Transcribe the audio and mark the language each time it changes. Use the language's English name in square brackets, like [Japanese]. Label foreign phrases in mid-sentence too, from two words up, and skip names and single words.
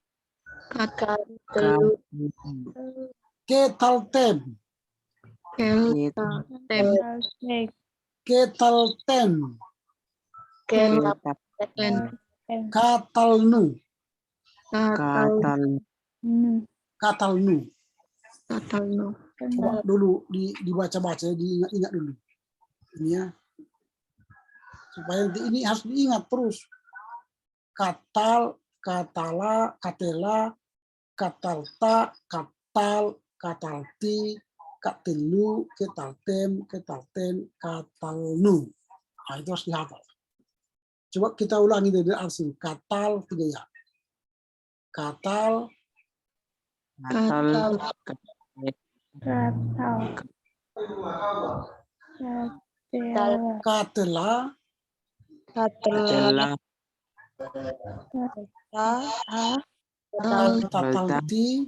[Hebrew] קְטַלְתֶּם. קְטַלְתֶּן. קָטַלְנוּ. קָטַלְנוּ. [Indonesian] Coba dulu dibaca-baca, diingat-ingat dulu. Ini ya. Supaya nanti ini harus diingat terus. [Hebrew] קָטַל, קָטְלָה, קָטְלָה, קָטַלְתָּ, קָטַל, קָטַלְתִּי, קָטְלוּ, קְטַלְתֶּם, קְטַלְתֶּן, קָטַלְנוּ. [Indonesian] Nah, itu harus dihafal. Coba kita ulangi dari asli. Katal 3 ya. [Hebrew] קָטַל, קָטְלָה, קָטַלְתִּי,